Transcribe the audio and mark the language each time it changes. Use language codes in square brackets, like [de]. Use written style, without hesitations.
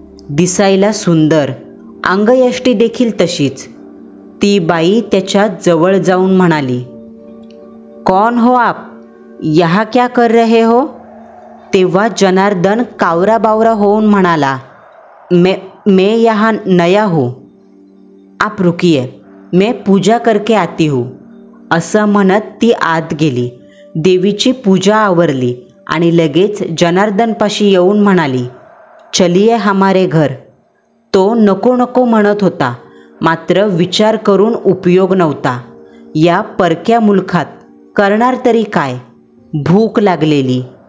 [mr] दिसायला सुंदर, अंगयष्टी देखील तशीच. ती बाई त्याच्या जवळ जाऊन म्हणाली, [hi] कौन हो आप? यहाँ क्या कर रहे हो? [mr] तेव्हा जनार्दन कावरा बावरा होऊन म्हणाला, [hi] मैं यहाँ नया हूँ. आप रुकिए, मैं पूजा करके आती हूँ. [mr] असं म्हणत ती आत गेली. देवीची पूजा आवरली आणि लगेच जनार्दनपाशी येऊन म्हणाली, [hi] चलिये हमारे घर. [mr] तो नको नको म्हणत होता, मात्र विचार करून उपयोग नव्हता. या परक्या मुलखात करणार तरी काय? भूक लागलेली.